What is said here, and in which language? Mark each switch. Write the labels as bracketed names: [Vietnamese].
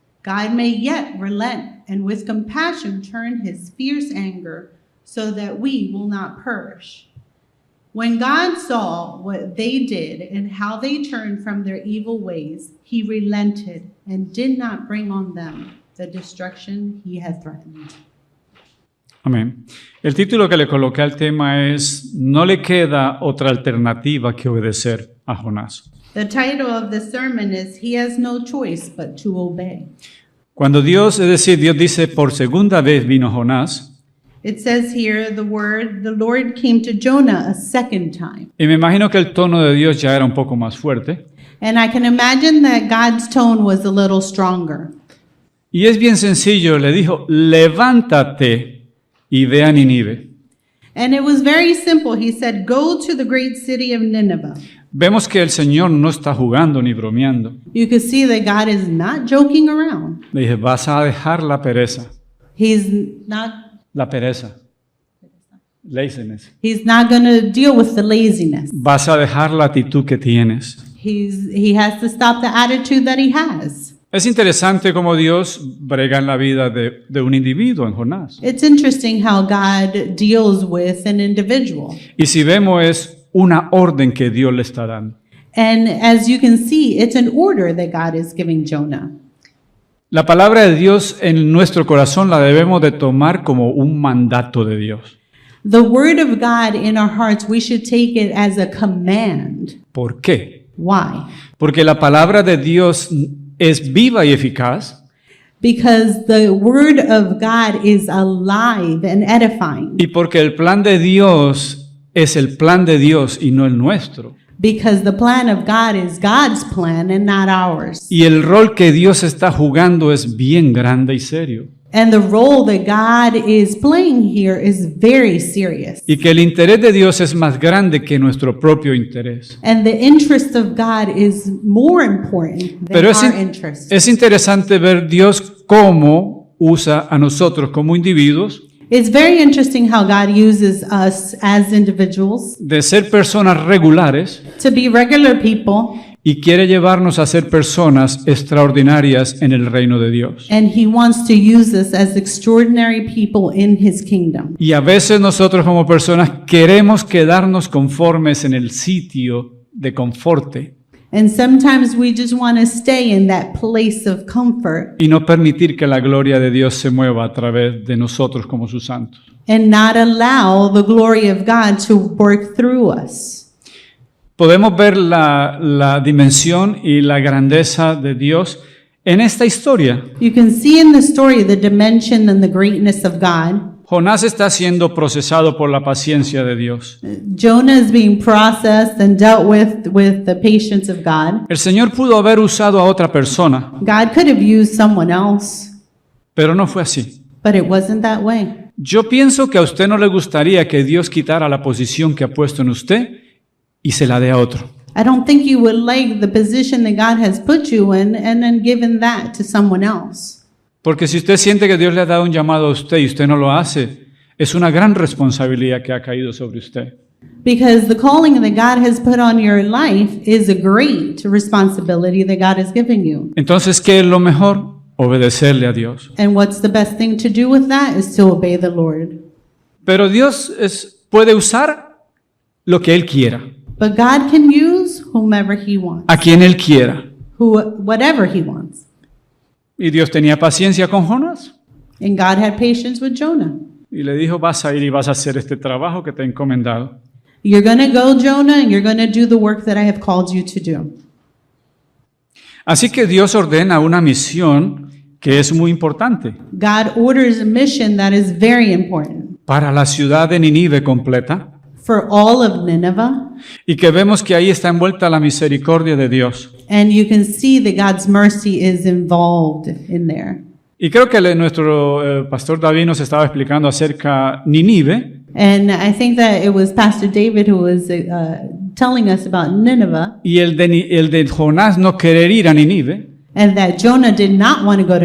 [English] God may yet relent and with compassion turn his fierce anger so that we will not perish. When God saw what they did and how they turned from their evil ways, he relented and did not bring on them the destruction he had threatened. [Spanish] Amén. El título que le coloqué al tema es: no le queda otra alternativa que obedecer a Jonás. [English] The title of the sermon is He Has No Choice But to Obey. [Spanish] Cuando Dios dice por segunda vez vino Jonás, [English] It says here the Lord came to Jonah a second time. [Spanish] y me imagino que el tono de Dios ya era un poco más fuerte. [English] And I can imagine that God's tone was a little stronger. [Spanish] Y es bien sencillo, le dijo: levántate y ve a Nínive. [English] And it was very simple. He said, go to the great city of Nineveh. [Spanish] Vemos que el Señor no está jugando ni bromeando. [English] You can see that God is not joking around. [Spanish] Le dije: vas a dejar la pereza. [English] He's not [Spanish] La pereza. [English] Laziness. He's not going to deal with the laziness. [Spanish] Vas a dejar la actitud que tienes. [English] He has to stop the attitude that he has. [Spanish] Es interesante cómo Dios brega en la vida de un individuo, en Jonás. [English] It's interesting how God deals with an individual. [Spanish] Y si vemos, es una orden que Dios le está dando. [English] And as you can see, it's an order that God is giving Jonah. [Spanish] La palabra de Dios en nuestro corazón la debemos de tomar como un mandato de Dios. [English] The word of God in our hearts, we should take it as a command. [Spanish] ¿Por qué? [English] Why? [Spanish] Porque la palabra de Dios es viva y eficaz [English] because the word of God is alive and edifying, [Spanish] y porque el plan de Dios es el plan de Dios y no el nuestro. [English] because the plan of God is God's plan and not ours. [Spanish] Y el rol que Dios está jugando es bien grande y serio. [English] And the role that God is playing here is very serious. [Spanish] Y que el interés de Dios es más grande que nuestro propio interés. [English] And the interest of God is more important than [Spanish] Pero [English] our interest. [Spanish] es interesante ver Dios cómo usa a nosotros como individuos [English] It's very interesting how God uses us as individuals [Spanish] de ser personas regulares [English] to be regular people, [Spanish] y quiere llevarnos a ser personas extraordinarias en el reino de Dios. [English] and He wants to use us as extraordinary people in His kingdom. [Spanish] Y a veces nosotros como personas queremos quedarnos conformes en el sitio de conforte [English] And sometimes we just want to stay in that place of comfort [Spanish] y no permitir que la gloria de Dios se mueva a través de nosotros como sus santos. [English] and not allow the glory of God to work through us. [Spanish] Podemos ver la dimensión y la grandeza de Dios en esta historia. [English] You can see in the story the dimension and the greatness of God. [Spanish] Jonás está siendo procesado por la paciencia de Dios. [English] Jonah is being processed and dealt with the patience of God. [Spanish] El Señor pudo haber usado a otra persona, [English] God could have used someone else, [Spanish] pero no fue así. [English] but it wasn't that way. [Spanish] Yo pienso que a usted no le gustaría que Dios quitara la posición que ha puesto en usted y se la dé a otro. [English] I don't think you would like the position that God has put you in and then given that to someone else. [Spanish] Porque si usted siente que Dios le ha dado un llamado a usted y usted no lo hace, es una gran responsabilidad que ha caído sobre usted. [English] Because the calling that God has put on your life is a great responsibility that God has given you. [Spanish] Entonces, ¿qué es lo mejor? Obedecerle a Dios. [English] And what's the best thing to do with that is to obey the Lord. [Spanish] Pero Dios puede usar lo que Él quiera, [English] But God can use whomever He wants, [Spanish] a quien Él quiera. [English] whatever He wants. [Spanish] Y Dios tenía paciencia con Jonás [English] And God had patience with Jonah. [Spanish] y le dijo, vas a ir y vas a hacer este trabajo que te he encomendado. [English] You're going to go, Jonah, and you're going to do the work that I have called you to do. [Spanish] Así que Dios ordena una misión que es muy importante [English] God orders a mission that is very important [Spanish] para la ciudad de Nínive completa [English] for all of Nineveh. [Spanish] y que vemos que ahí está envuelta la misericordia de Dios. [English] And you can see that God's mercy is involved in there. [Spanish] Y creo que nuestro pastor David nos estaba explicando acerca de Nínive. [English] And I think that it was Pastor David who was telling us about Nineveh, [Spanish] Y el de Jonás no querer ir a Nínive, [English] and that Jonah did not want to go to